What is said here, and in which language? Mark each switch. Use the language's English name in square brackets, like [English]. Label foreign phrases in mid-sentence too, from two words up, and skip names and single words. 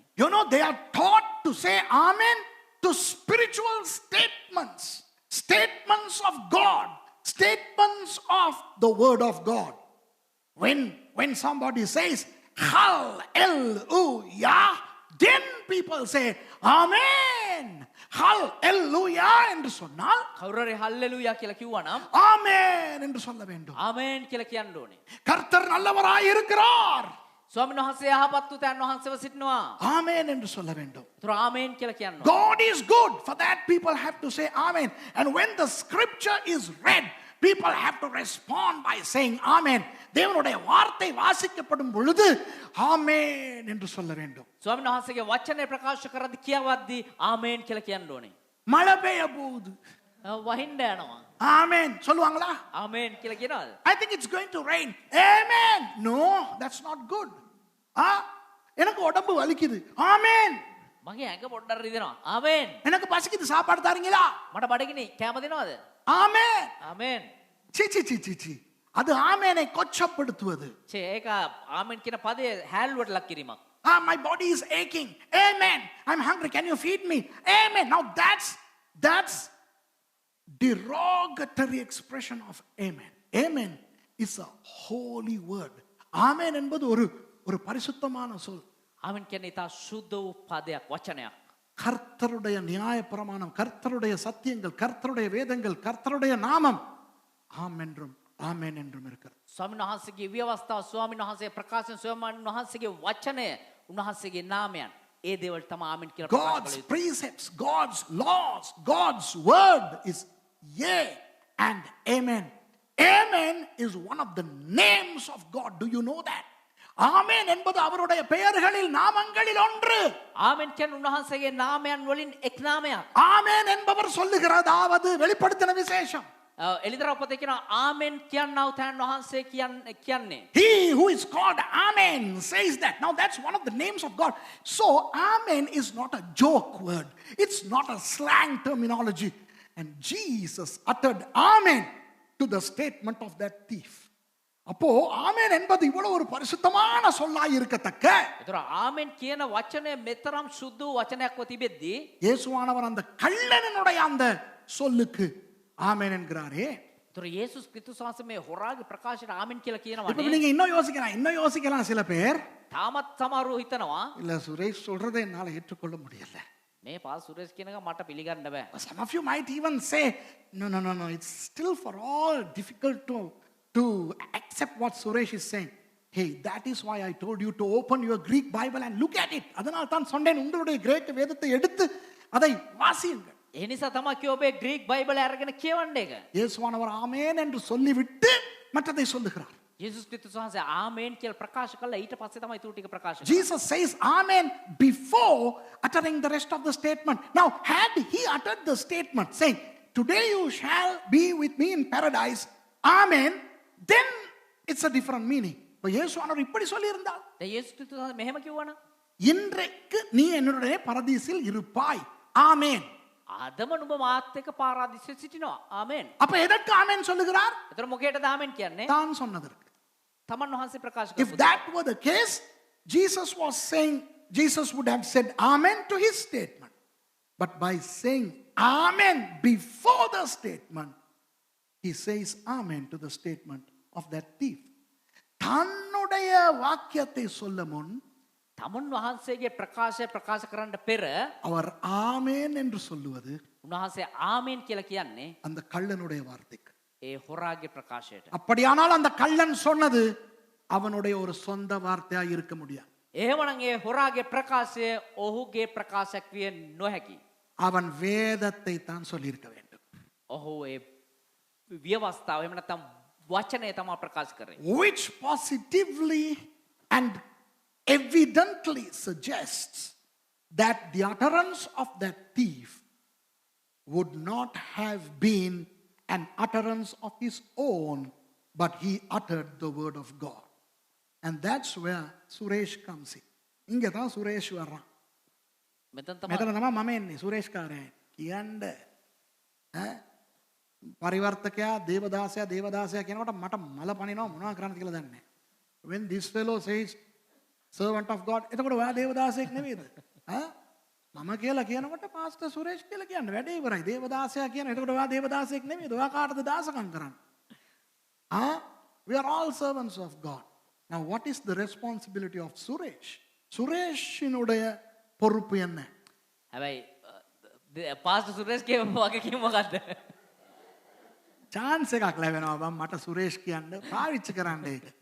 [English] You know, they are taught to say amen to spiritual statements, statements of God, statements of the word of God. When somebody says hallelujah, then people say amen. [Tamil] Hallelujah என்று சொன்னால் [Sinhala] කවුරුරේ හල්ලෙලූයා කියලා කිව්වනම් [Tamil] ஆமென் என்று சொல்ல வேண்டும். [Sinhala] ආමෙන් කියලා කියන්න ඕනේ. [Tamil] கர்த்தர் நல்லவராய் இருக்கிறார், [Sinhala] ස්වාමීන් වහන්සේ යහපත් උතයන් වහන්සේව සිටිනවා. [Tamil] ஆமென் என்று சொல்ல வேண்டும். [Sinhala] ඒතර ආමෙන් කියලා කියන්න ඕනේ. [English] God is good. For that people have to say amen. And when the scripture is read, people have to respond by saying amen. [Tamil] தேவனுடைய வார்த்தை வாசிக்கப்படும் பொழுது ஆமென் என்று சொல்ல வேண்டும். [Sinhala] ස්වාමීන් වහන්සේගේ වචනේ ප්‍රකාශ කරද්දී කියවද්දී ආමෙන් කියලා කියන්න ඕනේ. [Tamil] மழை பெய்ய போகுது, [Sinhala] වහින්න යනවා. [Tamil] ஆமென் சொல்லுவாங்களா? [Sinhala] ආමෙන් කියලා කියනවාද? [English] I think it's going to rain. Amen. No, that's not good. [Tamil] எனக்கு உடம்பு வலிக்குது. ஆமென். [Sinhala] මගේ ඇඟ පොඩ්ඩක් රිදෙනවා. ආමෙන්. [Tamil] எனக்கு பசிக்குது, சாப்பாடு தாரீங்களா? [Sinhala] මට බඩගිනි කැම දෙනවද? [Tamil] ஆமென். [Sinhala] ආමෙන්. [Tamil] சி சி சி சி சி அது ஆமெனை கொச்சப்படுத்துவது. [Sinhala] චේ ඒක ආමෙන් කියන පදේ හැල්ලුවට ලක් කිරීමක්. [English] My body is aching. Amen. I'm hungry. Can you feed me? Amen. Now that's derogatory expression of amen. Amen is a holy word. [Tamil] Amen என்பது ஒரு பரிசுத்தமான சொல். [Sinhala] ආමෙන් කියන්නේ ඉතා සුද්ධ වූ පදයක් වචනයක්. [Tamil] கர்த்தருடைய நியாய பிரமாணம், கர்த்தருடைய சத்தியங்கள், கர்த்தருடைய வேதங்கள், கர்த்தருடைய நாமம் ஆம் என்றும் ஆமென் என்றும் இருக்கிறது. [Sinhala] ස්වාමීන් වහන්සේගේ ව්‍යවස්ථාව, ස්වාමීන් වහන්සේ ප්‍රකාශන, ස්වාමීන් වහන්සේගේ වචනය, උන්වහන්සේගේ නාමයන්, ඒ දේවල් තමයි ආමෙන් කියලා ප්‍රකාශ [English] God's [Sinhala] කළ යුතු. [English] precepts, God's laws, God's word is yea and amen. Amen is one of the names of God. Do you know that? [Tamil] ஆமென் என்பது அவருடைய பெயர்களில் நாமங்களில் ஒன்று. [Sinhala] ආමෙන් කියන්නේ උන්වහන්සේගේ නාමයන් වලින් එක් නාමයක්. [Tamil] ஆமென் என்பவர் சொல்லுகிறதாவது வெளிப்படுத்தின விசேஷம். [Sinhala] එලිදරව් පොතේ කියනවා ආමෙන් කියනව තැන් වහන්සේ කියන්නේ. [English] He who is called Amen says that. Now that's one of the names of God. So Amen is not a joke word. It's not a slang terminology. And Jesus uttered Amen to the statement of that thief. [Tamil] அப்போ ஆமென் என்பது இவ்வளவு ஒரு பரிசுத்தமான சொல்லாய் இருக்கத்தக்க, [Sinhala] ඒතර ආමෙන් කියන වචනය මෙතරම් සුදු වචනයක්ව තිබෙද්දී [Tamil] இயேசுவானவர் அந்த கள்ளனுடைய அந்த சொல்லுக்கு ஆமென் என்கிறாரே. [Sinhala] ඒතර යේසුස් ක්‍රිස්තුස් වහන්සේ මේ හොරාගේ ප්‍රකාශයට ආමෙන් කියලා [Tamil] இப்ப [Sinhala] කියනවානේ. [Tamil] நீங்க இன்னும் யோசிக்கலாம் சில பேர், [Sinhala] තාමත් සමහරව හිතනවා [Tamil] இல்ல சுரேஷ் சொல்றதை என்னால ஏற்றுக்கொள்ள முடியல. [Sinhala] මේ පාස් සුරේෂ් කියන එක මට පිළිගන්න බෑ. [English] Some of you might even say, no, it's still for all difficult to accept what Suresh is saying. Hey, that is why I told you to open your Greek Bible and look at it. [Tamil] அதனால் தான் சொன்னேன், உங்களுடைய கிரேக்க வேதத்தை எடுத்து அதை வாசியுங்கள். [Sinhala] ඒ නිසා තමයි කිව්ව ඔබේ ග්‍රීක් බයිබලය අරගෙන කියවන්න එක. [Tamil] இயேசுவானவர் ஆமென் என்று சொல்லிவிட்டு மற்றதை சொல்லுகிறார். [Sinhala] යේසුස් ක්‍රිස්තුස් වහන්සේ ආමෙන් කියලා ප්‍රකාශ කළා, ඊට පස්සේ තමයි ඊටු ටික ප්‍රකාශ කළේ. [English] Jesus says amen before uttering the rest of the statement. Now, had he uttered the statement saying, today you shall be with me in paradise, amen, then it's a different meaning. [Tamil] இப்போ இயேசுவானவர் இப்படி சொல்லி இருந்தால், [Sinhala] දැන් යේසුස් ක්‍රිස්තුස් වහන්සේ මෙහෙම කිව්වනම් [Tamil] இன்றைக்கு நீ என்னுடைய பரதீசில் இருப்பாய், ஆமென். [Sinhala] අදම නුඹ මාත් එක්ක පාරාදීසෙ සිටිනවා. ආමෙන්. [Tamil] அப்ப எதற்கு ஆமென் சொல்லுகிறார்? [Sinhala] ඒතර මොකේද ආමෙන් කියන්නේ? [Tamil] தான் சொன்னதற்கு. [Sinhala] තමන් වහන්සේ ප්‍රකාශ [English] If [Sinhala] කරපු [English] that were the case, Jesus was saying, Jesus would have said amen to his statement. But by saying amen before the statement, he says amen to the statement of that thief. [Tamil] தன்னுடைய வாக்கியத்தை சொல்ல முன் [Sinhala] තමන් වහන්සේගේ ප්‍රකාශය ප්‍රකාශ කරන්න පෙර [Tamil] அவர் ஆமென் என்று சொல்லுவது [Sinhala] උන්වහන්සේ ආමෙන් කියලා කියන්නේ [Tamil] அந்த கள்ளனுடைய வார்த்தைக்கு. [Sinhala] ඒ හොරාගේ ප්‍රකාශයට. [Tamil] அப்படியானால் அந்த கள்ளன் சொன்னது அவனுடைய ஒரு சொந்த வார்த்தையா இருக்க முடியாது. [Sinhala] එහෙමනම් ඒ හොරාගේ ප්‍රකාශය ඔහුගේ ප්‍රකාශයක් විය නොහැකි. [Tamil] அவன் வேதத்தை தான் சொல்லியிருக்க வேண்டும். [Sinhala] ඔහු ඒ ව්‍යවස්ථාව එහෙම නැත්නම් වචනය තමයි ප්‍රකාශ කරේ. [English] Which positively and evidently suggests that the utterance of that thief would not have been an utterance of his own, but he uttered the word of God. And that's where Suresh comes in. [Tamil] இங்கே தான் சுரேஷ் வர்றான். [Sinhala] මෙතන තමයි මෙතන තමයි මම එන්නේ සුරේෂ්කාරයන් කියන්න. පරිවර්තකයා දේවදාසයා කියනකොට මට මල පනිනවා මොනවා කරන්නද කියලා දන්නේ නැහැ. [English] When this fellow says servant of God, [Sinhala] එතකොට ඔයා දේවදාසයෙක් නෙවෙයිද? මම කියලා කියනකොට පාස්ටර් සුරේෂ් කියලා කියන්න වැඩේ ඉවරයි. දේවදාසයා කියන. එතකොට ඔයා දේවදාසයෙක් නෙවෙයිද? ඔයා කාටද දාසකම් කරන්නේ? [English] We are all servants of God. Now what is the responsibility of Suresh? [Tamil] சுரேஷினுடைய பொறுப்பு என்ன? [Sinhala] හැබැයි පාස්ටර් සුරේෂ්ගේ වගකීම මොකද්ද? chance එකක් ලැබෙනවා බම් මට සුරේෂ් කියන්න පාවිච්චි කරන්න ඒක.